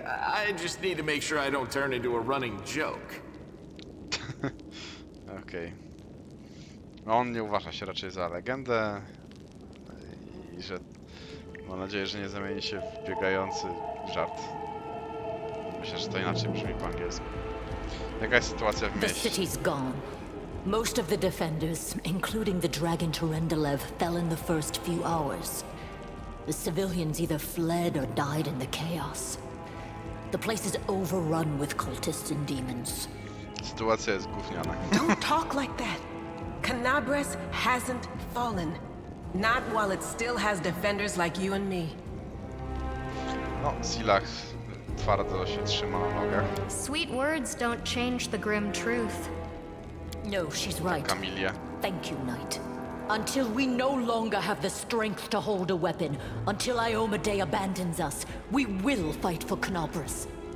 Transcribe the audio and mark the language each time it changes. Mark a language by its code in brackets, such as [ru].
[en] I just need to make sure I don't turn into a running joke. [pl] Okej. No on nie uważa się raczej za legendę i że mam nadzieję, że nie zamieni się w biegający żart. Myślę, że to inaczej brzmi po angielsku. Jaka jest sytuacja w [en] The [pl] mieście? [en] city's gone. Most of the defenders, including the dragon Turendelev, fell in the first few hours. The civilians either fled or died in the chaos. The place is overrun with cultists and demons. [pl] Sytuacja jest gówniana. [en] Don't talk like that. Canabras hasn't fallen. Not while it still has defenders like you and me. [pl] No, Silach twardo się trzyma na nogach. [en] Sweet words don't change the grim truth. No, she's right. Kamilia. Thank you, Knight. Until we no longer have the strength to hold a weapon, until Iomedae abandons us, we will fight for Canabras.